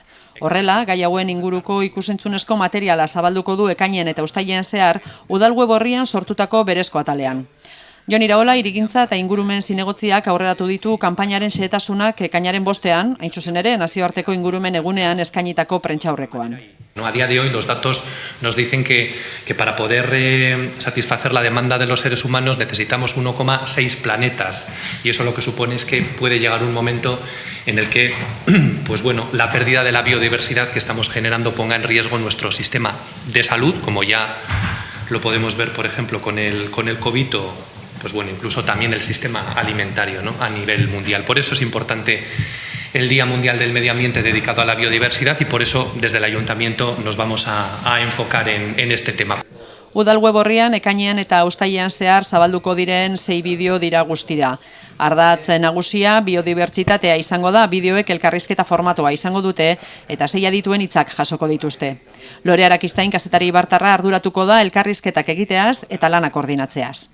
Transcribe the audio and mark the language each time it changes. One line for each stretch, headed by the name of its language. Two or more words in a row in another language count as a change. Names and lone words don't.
Basque: Horrela, gai hauen inguruko ikusentzunezko materiala zabalduko du ekainean eta uztailean zehar, udal web orrian sortutako berezko atalean. Jon Iraola, hirigintza eta ingurumen zinegotziak aurreratu ditu kanpainaren xehetasunak ekainaren 5ean, hain zuzen ere, nazioarteko ingurumen egunean eskainitako prentsaurrekoan.
Spanish: A día de hoy los datos nos dicen que para poder satisfacer la demanda de los seres humanos necesitamos 1,6 planetas y eso lo que supone es que puede llegar un momento en el que la pérdida de la biodiversidad que estamos generando ponga en riesgo nuestro sistema de salud, como ya lo podemos ver, por ejemplo, con el COVID o incluso también el sistema alimentario, ¿no?, a nivel mundial. Por eso es importante el Día Mundial del Medio Ambiente dedicado a la biodiversidad y por eso desde el Ayuntamiento nos vamos a enfocar en este tema.
Basque: Udal web orrian ekainean eta uztailean zehar zabalduko diren 6 bideo dira guztira. Ardatz nagusia biodibertsitatea izango da, bideoek elkarrizketa formatoa izango dute eta 6 adituen hitzak jasoko dituzte. Lore Arakistain kazetari ibartarra arduratuko da elkarrizketak egiteaz eta lana koordinatzeaz.